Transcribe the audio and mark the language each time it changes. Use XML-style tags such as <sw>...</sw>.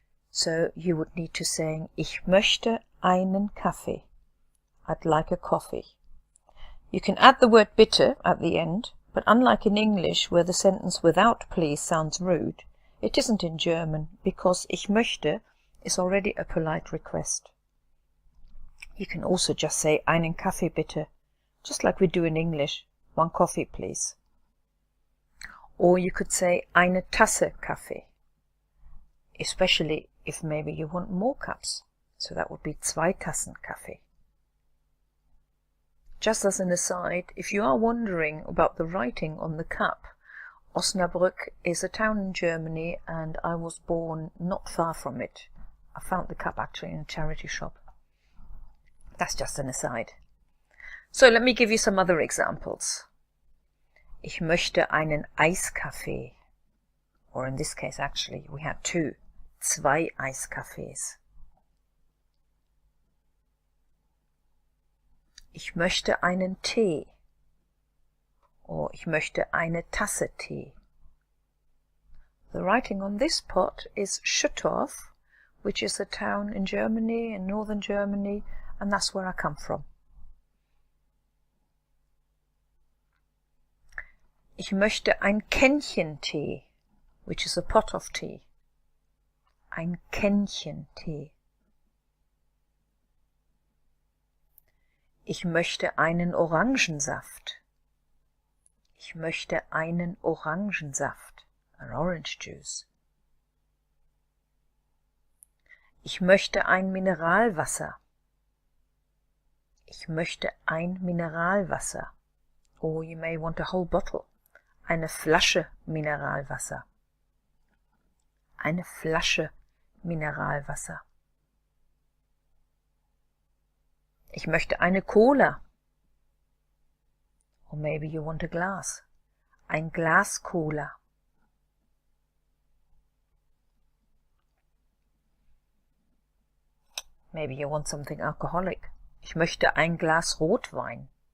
<en>So you would need to say,</en> <de>ich möchte einen Kaffee.</de> <en>I'd like a coffee. You can add the word bitte at the end, but unlike in English, where the sentence without please sounds rude, it isn't in German, because</en> <de>ich möchte</de> <en>is already a polite request. You can also just say</en> <de>einen Kaffee bitte,</de> <en>just like we do in English, one coffee please. Or you could say</en> <de>eine Tasse Kaffee,</de> <en>especially if maybe you want more cups, so that would be</en> <de>2 Tassen Kaffee.</de> <en>Just as an aside, if you are wondering about the writing on the cup, Osnabrück is a town in Germany and I was born not far from it. I found the cup actually in a charity shop. That's just an aside. So let me give you some other examples.</en> <de>Ich möchte einen Eiskaffee.</de> <en>Or in this case actually we had 2 Eiskaffees.</en> <de>Ich möchte einen Tee. Or ich möchte eine Tasse Tee.</de> <en>The writing on this pot is Schüttorf, which is a town in Germany, in northern Germany, and that's where I come from.</en> <de>Ich möchte ein Kännchen Tee,</de> <en>which is a pot of tea.</en> <de>Ein Kännchen Tee. Ich möchte einen Orangensaft. Ich möchte einen Orangensaft.</de> <en>An orange juice.</en> <de>Ich möchte ein Mineralwasser. Ich möchte ein Mineralwasser.</de> <en>Or you may want a whole bottle.</en> <de>Eine Flasche Mineralwasser. Eine Flasche Mineralwasser. Ich möchte eine Cola.</de> <en>Or maybe you want a glass.</en> <de>Ein Glas Cola.</de> <en>Maybe you want something alcoholic.</en> <de>Ich möchte ein Glas Rotwein.</de>